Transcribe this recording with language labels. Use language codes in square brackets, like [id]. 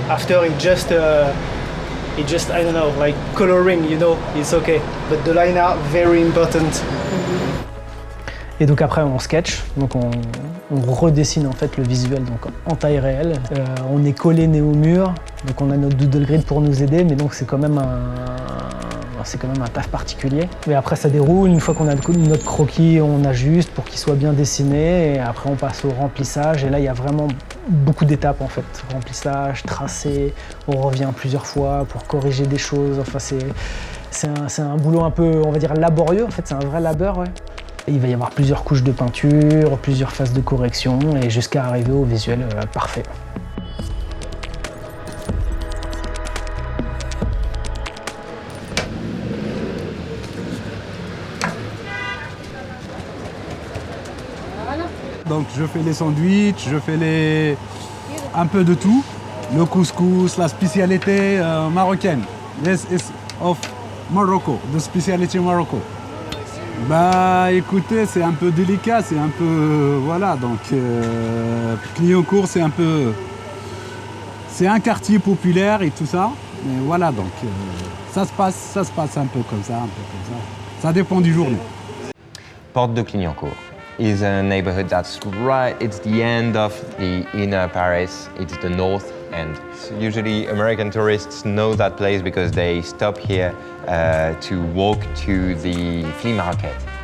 [en] After it just I don't know, like coloring, you know, it's okay. But the line are very important. [fr] Et donc après on sketch, donc on redessine en fait le visuel donc en taille réelle. On est collé nez au mur, donc on a notre doodle grid pour nous aider, mais donc c'est quand même un taf particulier. Mais après ça déroule, une fois qu'on a notre croquis, on ajuste pour qu'il soit bien dessiné, et après on passe au remplissage, et là il y a vraiment beaucoup d'étapes en fait. Remplissage, tracé, on revient plusieurs fois pour corriger des choses, enfin c'est un boulot un peu, on va dire, laborieux en fait, c'est un vrai labeur, ouais. Et il va y avoir plusieurs couches de peinture, plusieurs phases de correction, et jusqu'à arriver au visuel parfait. Donc je fais les sandwichs, je fais un peu de tout. Le couscous, la spécialité marocaine. [en] This is of Morocco, the speciality Morocco. [fr] Bah écoutez, c'est un peu délicat, c'est un peu... voilà, donc Clignancourt, c'est un peu... c'est un quartier populaire et tout ça. Mais voilà, donc ça se passe un peu comme ça, Ça dépend du journée. [en] Porte de Clignancourt is a neighborhood that's right, it's the end of the inner Paris, it's the north end. Usually American tourists know that place because they stop here to walk to the flea market.